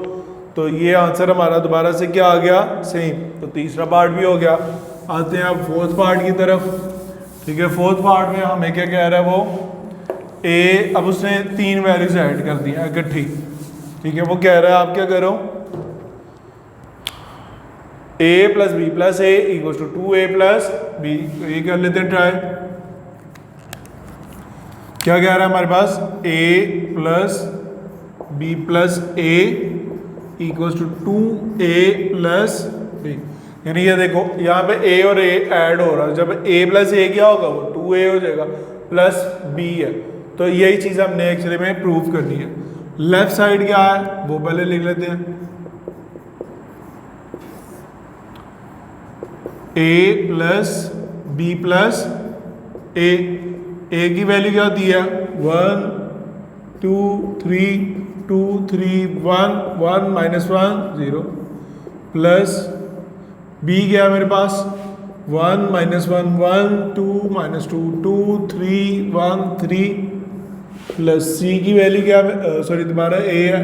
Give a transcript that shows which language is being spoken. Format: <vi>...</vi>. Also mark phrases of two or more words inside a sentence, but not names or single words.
<hi>तो ये आंसर हमारा दोबारा से क्या आ गया, सेम। तो तीसरा पार्ट भी हो गया। आते हैं अब</hi> <en>fourth part</en> <hi>की तरफ। ठीक है,</hi> <en>fourth part</en> <hi>में हमें क्या कह रहा है वो ए, अब उसने 3 वैल्यूज ऐड कर दी हैं इकट्ठी। ठीक है, वो कह रहा है आप क्या करो, a + b + a = 2a + b। तो ये कर लेते हैं ट्राई। क्या कह रहा है हमारे पास, a + b + a = 2a + b। यानी ये देखो यहाँ पे a और a ऐड हो रहा है। जब a + a क्या होगा, वो 2a हो जाएगा प्लस b है। तो यही चीज़ हमने एक्चुअली में प्रूव करनी है।</hi> <en>left side</en> <hi>क्या है वो पहले लिख लेते हैं। a + b + a की वैल्यू क्या होती है 1 2 3 2 3 1 1 - 1 0 प्लस b क्या है मेरे पास 1 - 1 1 2 - 2 2 3 1 3 प्लस c की वैल्यू क्या है, सॉरी दोबारा a है।</hi>